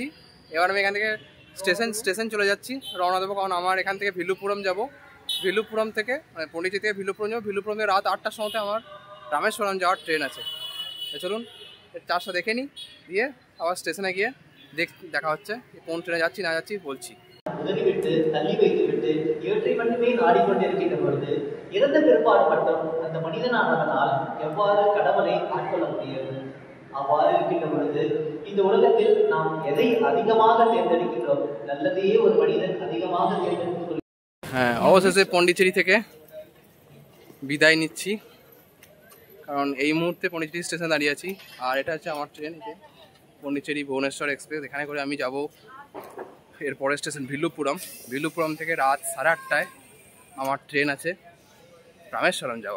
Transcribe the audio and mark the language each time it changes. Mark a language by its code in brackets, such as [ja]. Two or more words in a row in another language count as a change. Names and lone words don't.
[bn] এবার আমি এখান থেকে স্টেশন চলে যাচ্ছি, রওনা দেবো, কারণ আমার এখান থেকে ভিলুপুরম যাব। ভিলুপুরম থেকে মানে পন্ডিচেরি থেকে ভিলুপুরম যাবো। ভিলুপুরম থেকে রাত 8টার সময়তে আমার রামেশ্বরম যাওয়ার ট্রেন আছে। চলুন চার্চটা দেখে নিই, দিয়ে আবার স্টেশনে গিয়ে দেখা হচ্ছে কোন ট্রেনে যাচ্ছি না যাচ্ছি বলছি। [ta] உதறிவிட்டு தள்ளி வைத்துவிட்டு இவற்றை மட்டுமே நாடிக்கொண்டிருக்கின்ற பொழுது இறந்த பிற்பாடு மட்டும் அந்த மனிதனானவனால் எவ்வாறு கடவுளை ஆட்கொள்ள முடியாது? அவ்வாறு இருக்கின்ற பொழுது இந்த உலகத்தில் நாம் எதை அதிகமாக தேர்ந்தெடுக்கின்றோம்? நல்லதையே ஒரு மனிதன் அதிகமாக தேர்ந்தெடுத்து [bn] হ্যাঁ, অবশেষে পন্ডিচেরি থেকে বিদায় নিচ্ছি, কারণ এই মুহূর্তে পন্ডিচেরি স্টেশনে দাঁড়িয়ে আছি। আর এটা হচ্ছে আমার ট্রেন, পন্ডিচেরি ভুবনেশ্বর এক্সপ্রেস, এখানে করে আমি যাব এর পরের স্টেশন ভিলুপুরম। ভিলুপুরম থেকে রাত 8:30টায় আমার ট্রেন আছে রামেশ্বরম যাওয়ার।